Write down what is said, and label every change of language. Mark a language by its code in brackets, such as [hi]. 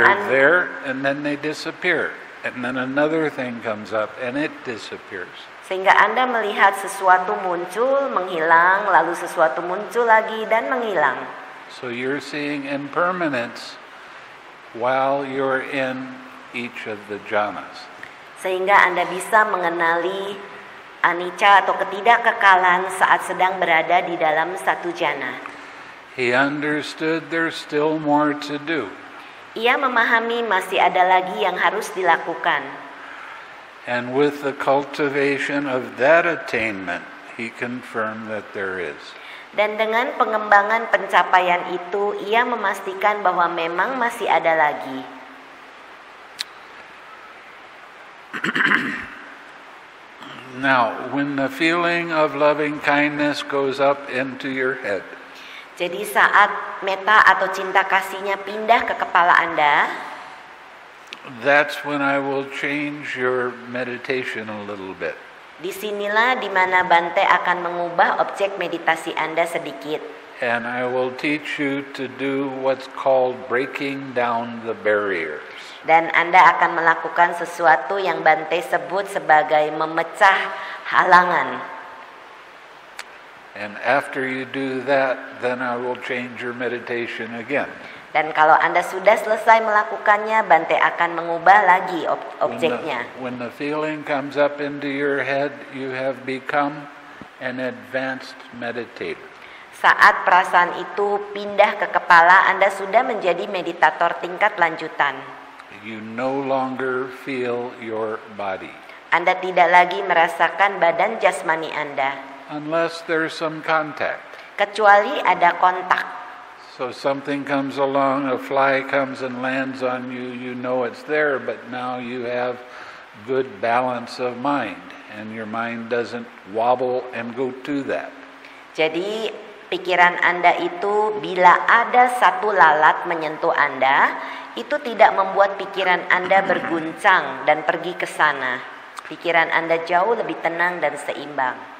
[en] They're there and then they disappear. And then another thing comes up and it disappears. [id] Sehingga Anda melihat sesuatu muncul, menghilang, lalu sesuatu muncul lagi dan menghilang. [en] So you're seeing impermanence while you're in each of the jhanas. [id] Sehingga Anda bisa mengenali anicca atau ketidakkekalan saat sedang berada di dalam satu jhana. [en] He understood there's still more to do. [id] Ia memahami masih ada lagi yang harus dilakukan. [en] And with the cultivation of that attainment, he confirmed that there is. [id] Dan dengan pengembangan pencapaian itu, ia memastikan bahwa memang masih ada lagi. [en] Now, when the feeling of loving kindness goes up into your head, [id] jadi saat meta atau cinta kasihnya pindah ke kepala Anda, [en] that's when I will change your meditation a little bit. [id] Disinilah di mana Bante akan mengubah objek meditasi Anda sedikit. [en] And I will teach you to do what's called breaking down the barriers. [id] Dan Anda akan melakukan sesuatu yang Bante sebut sebagai memecah halangan. [en] And after you do that, then I will change your meditation again. [id] Dan kalau Anda sudah selesai melakukannya, Bante akan mengubah lagi objeknya. [en] When the feeling comes up into your head, you have become an advanced meditator. [id] Saat perasaan itu pindah ke kepala, Anda sudah menjadi meditator tingkat lanjutan. [en] You no longer feel your body. [id] Anda tidak lagi merasakan badan jasmani Anda. [en] Unless there's some contact. [id] Kecuali ada kontak. [en] So something comes along, a fly comes and lands on you, you know it's there, but now you have good balance of mind, and your mind doesn't wobble and go to that. [id] Jadi pikiran Anda itu bila ada satu lalat menyentuh Anda, itu tidak membuat pikiran Anda berguncang dan pergi ke sana. Pikiran Anda jauh lebih tenang dan seimbang.